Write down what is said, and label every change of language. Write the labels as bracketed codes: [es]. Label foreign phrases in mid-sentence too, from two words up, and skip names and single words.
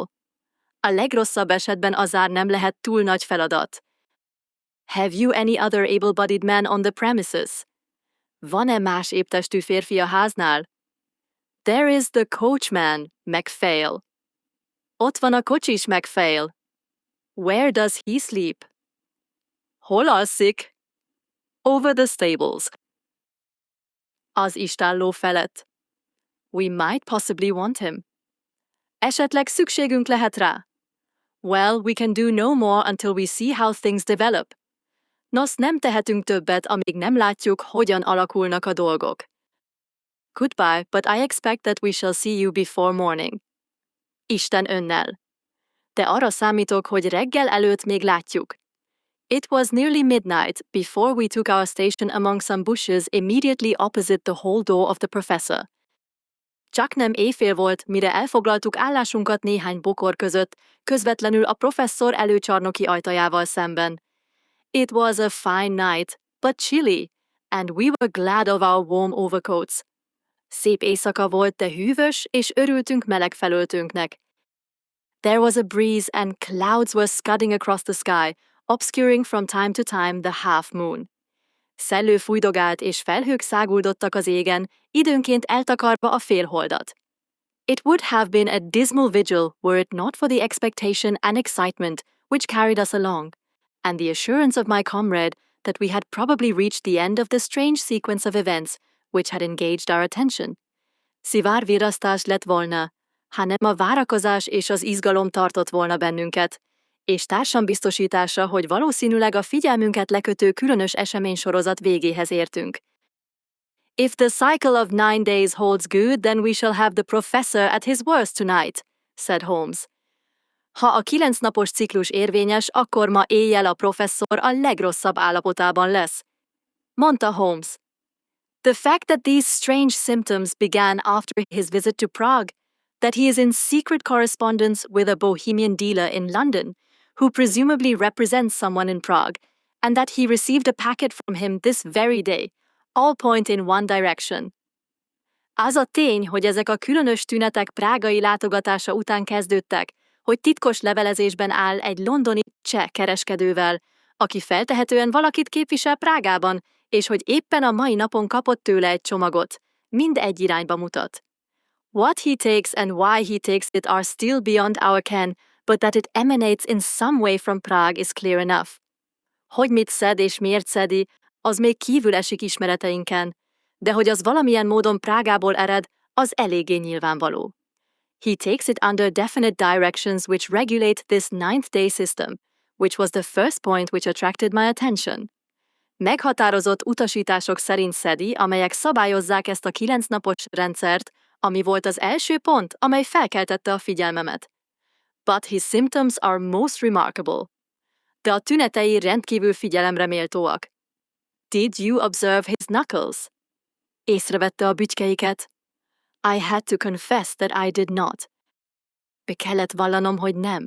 [hu] A legrosszabb esetben a zár nem lehet túl nagy feladat. [en] Have you any other able-bodied man on the premises? [hu] Van-e más éptestű férfi a háznál? [en] There is the coachman, MacPhail. [hu] Ott van a kocsis megfél. [en] Where does he sleep? [hu] Hol alszik? [en] Over the stables. [hu] Az istálló felett. [en] We might possibly want him. [hu] Esetleg szükségünk lehet rá. [en] Well, we can do no more until we see how things develop. [hu] Nos, nem tehetünk többet, amíg nem látjuk, hogyan alakulnak a dolgok. [en] Goodbye, but I expect that we shall see you before morning. [hu] Isten önnel. De arra számítok, hogy reggel előtt még látjuk. [en] It was nearly midnight before we took our station among some bushes immediately opposite the hall door of the professor. [hu] Csak nem éjfél volt, mire elfoglaltuk állásunkat néhány bokor között, közvetlenül a professzor előcsarnoki ajtajával szemben. [en] It was a fine night, but chilly, and we were glad of our warm overcoats. [hu] Szép éjszaka volt, de hűvös, és örültünk meleg felöltőnknek. [en] There was a breeze, and clouds were scudding across the sky, obscuring from time to time the half moon. [hu] Szellő fújdogált, és felhők száguldottak az égen, időnként eltakarva a félholdat. [en] It would have been a dismal vigil were it not for the expectation and excitement which carried us along, and the assurance of my comrade that we had probably reached the end of the strange sequence of events which had engaged our attention. [hu] Szivár virrasztás lett volna, hanem a várakozás és az izgalom tartott volna bennünket, és társam biztosítása, hogy valószínűleg a figyelmünket lekötő különös eseménysorozat végéhez értünk. [en] If the cycle of 9 days holds good, then we shall have the professor at his worst tonight, said Holmes. [hu] Ha a 9 napos ciklus érvényes, akkor ma éjjel a professzor a legrosszabb állapotában lesz, mondta Holmes. [en] The fact that these strange symptoms began after his visit to Prague, that he is in secret correspondence with a Bohemian dealer in London, who presumably represents someone in Prague, and that he received a packet from him this very day, all point in one direction. [hu] Az a tény, hogy ezek a különös tünetek prágai látogatása után kezdődtek, hogy titkos levelezésben áll egy londoni cseh kereskedővel, aki feltehetően valakit képvisel Prágában, és hogy éppen a mai napon kapott tőle egy csomagot, mind egy irányba mutat. [en] What he takes and why he takes it are still beyond our ken, but that it emanates in some way from Prague is clear enough. [hu] Hogy mit szed és miért szedi, az még kívül esik ismereteinken, de hogy az valamilyen módon Prágából ered, az eléggé nyilvánvaló. [en] He takes it under definite directions which regulate this 9th day system, which was the first point which attracted my attention. [hu] Meghatározott utasítások szerint szedi, amelyek szabályozzák ezt a 9 napos rendszert, ami volt az első pont, amely felkeltette a figyelmemet. [en] But his symptoms are most remarkable. [hu] De a tünetei rendkívül figyelemre méltóak. [en] Did you observe his knuckles? [hu] Észrevette a bütykeiket. [en] I had to confess that I did not. [hu] Be kellett vallanom, hogy nem.